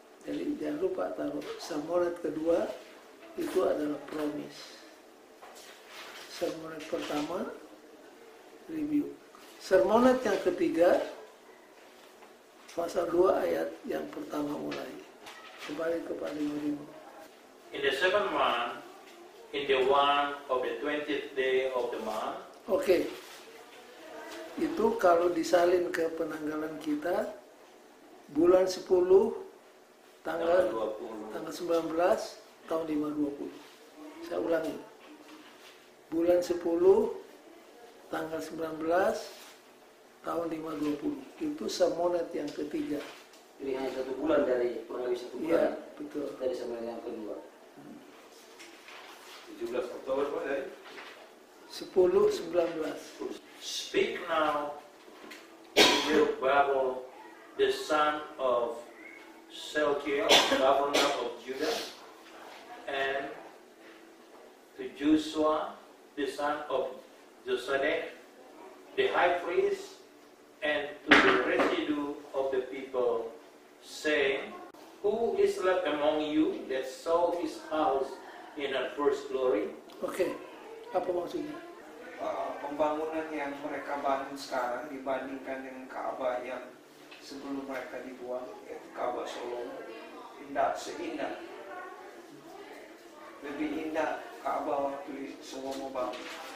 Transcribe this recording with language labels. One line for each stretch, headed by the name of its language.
Indonesian: Jadi jangan lupa taruh sermonet kedua itu adalah promise. Sermonet pertama review. Sermonet yang ketiga pasal 2 ayat yang pertama mulai. Kembali kepada Yudimo.
English: In the second month, in the one of the 20th day of the month.
Indonesian: Oke. Itu kalau disalin ke penanggalan kita, bulan 10 tanggal 19 tahun 520. Saya ulangi. Bulan 10 tanggal 19 tahun 520. Itu sermonet yang ketiga. Jadi hanya 1 bulan dari kurang lebih 1 bulan. Iya, betul. Dari sermonet yang kedua. 17 Oktober Pak dari 10-19.
English: Speak now to Zerubbabel, the son of Shealtiel, governor of Judah, and to Joshua, the son of Josadak, the high priest, and to the residue of the people, saying, Who is left among you that saw his house in her first glory?
Indonesian: Oke, apa maksudnya? Pembangunan yang mereka bangun sekarang dibandingkan dengan Ka'bah yang sebelum mereka dibuang, yaitu Ka'bah Solomo, tidak seindah, lebih indah Ka'bah waktu Solomo bangun.